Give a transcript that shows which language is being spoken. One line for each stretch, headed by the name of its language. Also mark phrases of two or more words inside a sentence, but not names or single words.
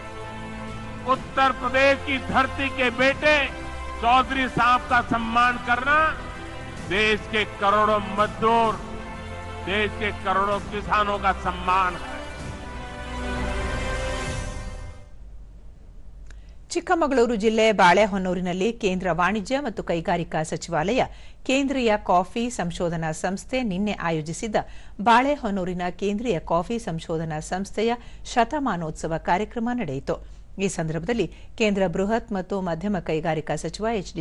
Hindi: उत्तर प्रदेश की धरती के बेटे चौधरी साहब का सम्मान करना देश के करोड़ों मजदूर, देश के करोड़ों किसानों का सम्मान है.
Kannada: ಚಿಕ್ಕಮಗಳೂರು ಜಿಲ್ಲೆ ಬಾಳೆಹೊನ್ನೂರಿನಲ್ಲಿ ಕೇಂದ್ರ ವಾಣಿಜ್ಯ ಮತ್ತು ಕೈಗಾರಿಕಾ ಸಚಿವಾಲಯ ಕೇಂದ್ರೀಯ ಕಾಫಿ ಸಂಶೋಧನಾ ಸಂಸ್ಥೆ ನಿನ್ನೆ ಆಯೋಜಿಸಿದ್ದ ಬಾಳೆಹೊನ್ನೂರಿನ ಕೇಂದ್ರೀಯ ಕಾಫಿ ಸಂಶೋಧನಾ ಸಂಸ್ಥೆಯ ಶತಮಾನೋತ್ಸವ ಕಾರ್ಯಕ್ರಮ ನಡೆಯಿತು. ಈ ಸಂದರ್ಭದಲ್ಲಿ ಕೇಂದ್ರ ಬೃಹತ್ ಮತ್ತು ಮಧ್ಯಮ ಕೈಗಾರಿಕಾ ಸಚಿವ ಎಚ್.ಡಿ.